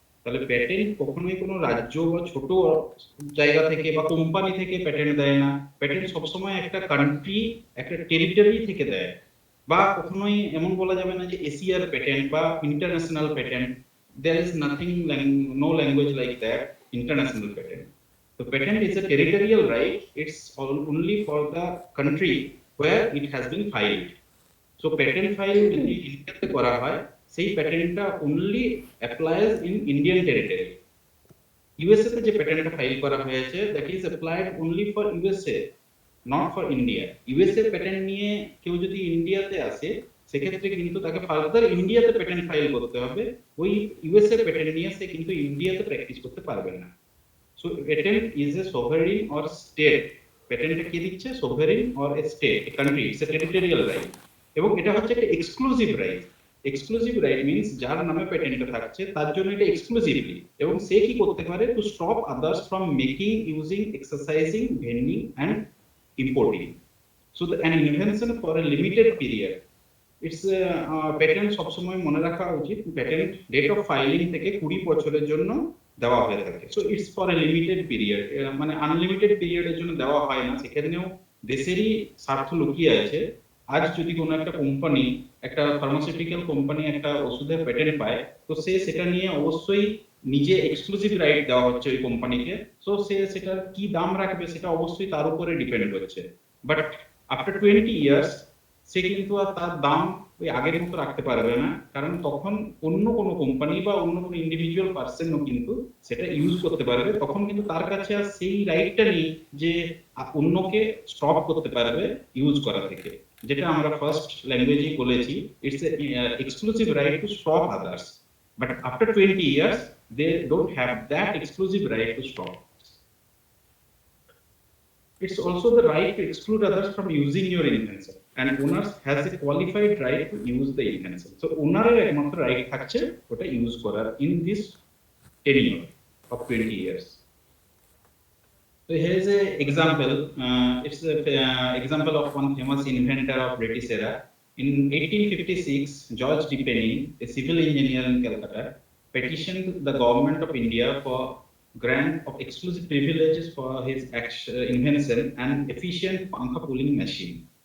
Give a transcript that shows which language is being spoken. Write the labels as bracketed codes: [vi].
[bn] তাহলে পেটেন্ট কখনোই কোনো রাজ্য বা ছোট জায়গা থেকে বা কোম্পানি থেকে পেটেন্ট দেয় না। পেটেন্ট সবসময় একটা কান্ট্রি, একটা টেরিটরি থেকে দেয়। বা কখনোই এমন বলা যাবে না যে এশিয়ার পেটেন্ট বা international patent, [en] there is nothing no language like that international patent. So patent is a territorial right, it's only for the country where it has been filed. [bn] So patent file যদি ইন্ডিয়াতে করা হয়, সেই প্যাটেন্টটা [en] only applies in Indian territory. [bn] USA তে যে প্যাটেন্টটা file করা হয়েছে [en] that is applied only for USA, [bn] not for India. USA patent নিয়ে কেউ যদি ইন্ডিয়াতে আসে, সেক্ষেত্রে কিন্তু তাকে ফার্দার ইন্ডিয়াতে প্যাটেন্ট ফাইল করতে হবে। ওই ইউএসএ প্যাটেন্ট নিয়ে সে কিন্তু ইন্ডিয়াতে প্র্যাকটিস করতে পারবে না। [en] so patent is a sovereign or state, [bn] পেটেন্টটা কি দিচ্ছে, [en] Sovereign or a state, a country, it's a territorial right. [bn] এবং এটা হচ্ছে একটা exclusive right. Exclusive right means যার নামে পেটেন্টটা থাকছে তার জন্য এটা এক্সক্লুসিভলি, এবং সে কি করতে পারে, [en] To stop others from making, using, exercising, vending and importing. So an invention for a limited period, it's patent [bn] সবসময় মনে রাখা উচিত, [en] patent date of filing [bn] থেকে 20 বছরের জন্য দেওয়া হয়ে থাকে। [en] So it's for a limited period, [bn] মানে আনলিমিটেড পিরিয়ডের জন্য দেওয়া হয় না। সেখানেও দেশেরই স্বার্থ লুকিয়ে আছে। আজ যদি কোনো একটা কোম্পানি, একটা ফার্মাসিউটিক্যাল কোম্পানি একটা ওষুধের পেটেন্ট পায়, তো সে সেটা নিয়ে অবশ্যই নিজে এক্সক্লুসিভ রাইট দেওয়া হচ্ছে ওই কোম্পানিকে। সো সে সেটার কি দাম রাখবে সেটা অবশ্যই তার উপরে ডিপেন্ড করছে। বাট আফটার 20 ইয়ার্স সে কিন্তু আর তার দাম ওই আগের মতো রাখতে পারবে না, কারণ তখন অন্য কোনো কোম্পানি বা অন্য কোনো ইন্ডিভিজুয়াল পার্সনও কিন্তু সেটা ইউজ করতে পারবে। তখন কিন্তু তার কাছে আর সেই রাইটটা নেই যে অন্যকে স্টপ করতে পারবে ইউজ করা থেকে, যেটা আমরা ফার্স্ট ল্যাঙ্গুয়েজেই বলেছি, [en] It's exclusive right to stop others. But after 20 years, they don't have that exclusive right to stop. It's also the right to exclude others from using your invention, and owners has a qualified right to use the invention. [bn] So owner এর একমাত্র right থাকছে ওটা use করার [en] in this tenure of 20 years. So here is a example. It's a example of one famous inventor of British era. In 1856, George D. Penny, a civil engineer in Kolkata, petitioned the government of India for grant of exclusive privileges for his invention, an efficient pankha pulling machine.